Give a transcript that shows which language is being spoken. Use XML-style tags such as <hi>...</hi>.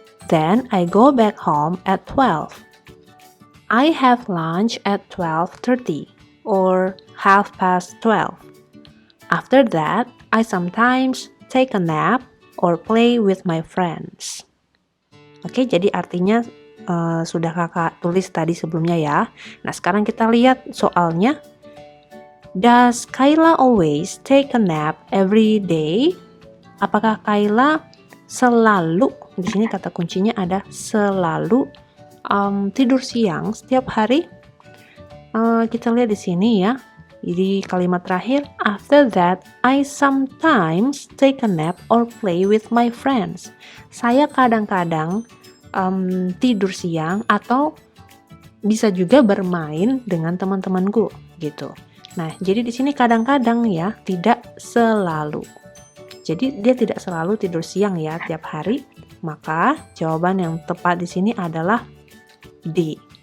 <en>Then I go back home at 12. I have lunch at 12:30 or 12:30. After that, I sometimes take a nap or play with my friends.</en> <id>Oke, jadi artinya sudah kakak tulis tadi sebelumnya ya. Nah, sekarang kita lihat soalnya.</id> <en>Does Kayla always take a nap every day?</en> <id>Apakah Kayla selalu, di sini kata kuncinya ada selalu tidur siang setiap hari? Kita lihat di sini ya. Jadi kalimat terakhir,</id> <en>after that, I sometimes take a nap or play with my friends.</en> <id>Saya kadang-kadang tidur siang atau bisa juga bermain dengan teman-temanku gitu. Nah, jadi di sini kadang-kadang ya, tidak selalu. Jadi dia tidak selalu tidur siang ya tiap hari. Maka jawaban yang tepat di sini adalah D.</id>